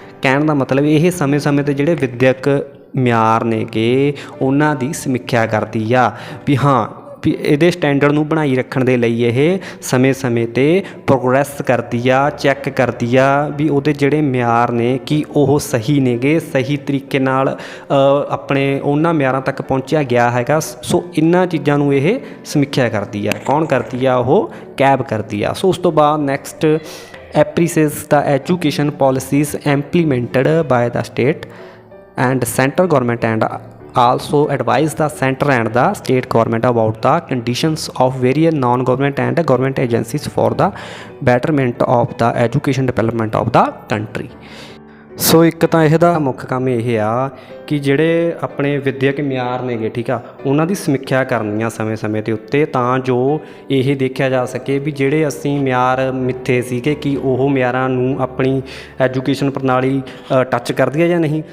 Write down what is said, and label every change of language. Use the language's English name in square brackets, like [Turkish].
[Punjabi] ਕਹਿਣ ਦਾ ਮਤਲਬ ਇਹ ਸਮੇਂ-ਸਮੇਂ 'ਤੇ ਜਿਹੜੇ ਵਿੱਦਿਅਕ ਮਿਆਰ ਨੇਗੇ ਉਹਨਾਂ ਦੀ ਸਮੀਖਿਆ ਕਰਦੀ ਆ ਵੀ ਹਾਂ ਵੀ ਇਹਦੇ ਸਟੈਂਡਰਡ ਨੂੰ ਬਣਾਈ ਰੱਖਣ ਦੇ ਲਈ ਇਹ ਸਮੇਂ-ਸਮੇਂ 'ਤੇ ਪ੍ਰੋਗਰੈਸ ਕਰਦੀ ਆ, ਚੈੱਕ ਕਰਦੀ ਆ ਵੀ ਉਹਦੇ ਜਿਹੜੇ ਮਿਆਰ ਨੇ ਕਿ ਉਹ ਸਹੀ ਨੇਗੇ, ਸਹੀ ਤਰੀਕੇ ਨਾਲ ਆਪਣੇ ਉਹਨਾਂ ਮਿਆਰਾਂ ਤੱਕ ਪਹੁੰਚਿਆ ਗਿਆ ਹੈਗਾ। ਸੋ ਇਹਨਾਂ ਚੀਜ਼ਾਂ ਨੂੰ ਇਹ ਸਮੀਖਿਆ ਕਰਦੀ ਆ। ਕੌਣ ਕਰਦੀ ਆ? ਉਹ ਕੈਬ ਕਰਦੀ ਆ। ਸੋ ਉਸ ਤੋਂ ਬਾਅਦ [English] Next appreciates the education policies implemented by the state and central government and also advise the center and the state government about the conditions of various non-government and government agencies for the betterment of the education development of the country। [Punjabi] ਸੋ ਇੱਕ ਤਾਂ ਇਹਦਾ ਮੁੱਖ ਕੰਮ ਇਹ ਆ ਕਿ ਜਿਹੜੇ ਆਪਣੇ ਵਿੱਦਿਅਕ ਮਿਆਰ ਨੇਗੇ, ਠੀਕ ਆ, ਉਹਨਾਂ ਦੀ ਸਮੀਖਿਆ ਕਰਨੀ ਆ ਸਮੇਂ-ਸਮੇਂ ਦੇ ਉੱਤੇ, ਤਾਂ ਜੋ ਇਹ ਦੇਖਿਆ ਜਾ ਸਕੇ ਵੀ ਜਿਹੜੇ ਅਸੀਂ ਮਿਆਰ ਮਿੱਥੇ ਸੀਗੇ ਕਿ ਉਹ ਮਿਆਰਾਂ ਨੂੰ ਆਪਣੀ ਐਜੂਕੇਸ਼ਨ ਪ੍ਰਣਾਲੀ ਟੱਚ ਕਰਦੀ ਹੈ ਜਾਂ ਨਹੀਂ।